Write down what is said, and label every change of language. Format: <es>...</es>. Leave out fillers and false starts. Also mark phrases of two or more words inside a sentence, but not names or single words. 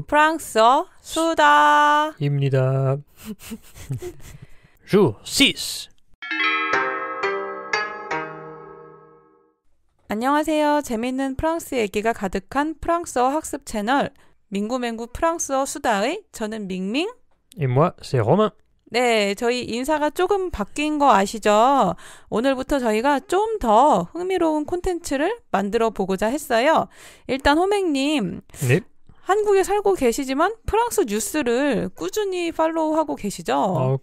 <ko>프랑스어 수다입니다.</ko> <fr>Jour 6.</fr> <ko>안녕하세요. 재미있는 프랑스 얘기가 가득한 프랑스어 학습 채널 민구맹구 프랑스어 수다의 저는 밍밍.</ko> <fr>Et moi, c'est Romain.</fr> <ko>네, 저희 인사가 조금 바뀐 거 아시죠? 오늘부터 저희가 좀 더 흥미로운 콘텐츠를 만들어 보고자 했어요. 일단 호맹님, 네. 한국에 살고 계시지만 프랑스 뉴스를 꾸준히 팔로우하고 계시죠?</ko>